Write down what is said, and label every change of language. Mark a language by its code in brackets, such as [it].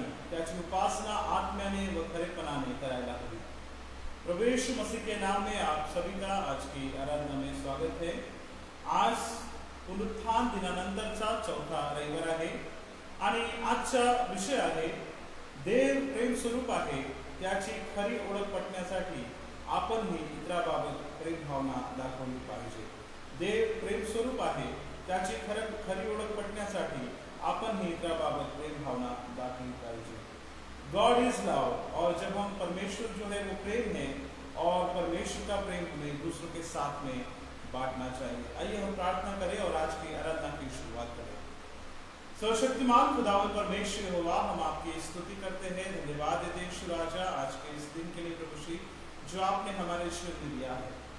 [mr] त्याची उपासना आत्म्याने व खरेपणाने करायला हवी। [hi] प्रभू येशू मसीह के नाम में आप सभी का आज की आराधना में स्वागत है। [mr] आज पुनरुत्थान दिनानंतरचा चौथा रविवार आहे आणि आजचा विषय आहे देव प्रेम स्वरूप आहे, त्याची खरी ओळख पटण्यासाठी आपणही इतरांबाबत प्रेम भावना दाखवली पाहिजे। देव प्रेम स्वरूप आहे, त्याची खरी ओळख पटण्यासाठी आपणही इतरांबाबत प्रेम भावना दाखवली पाहिजे। [en] God is love, [hi] और जब हम परमेश्वर जो है वो प्रेम है और परमेश्वर का प्रेम हमें दूसरों के साथ में बांटना चाहिए। आइए हम प्रार्थना करें और आज की आराधना की शुरुआत करें। सर्वशक्तिमान खुदावंद परमेश्वर यहोवा, हम आपकी स्तुति करते हैं, धन्यवाद देते हैं यीशु राजा आज के इस दिन के लिए प्रभु श्री जो आपने हमारे ईश्वर में दिया है।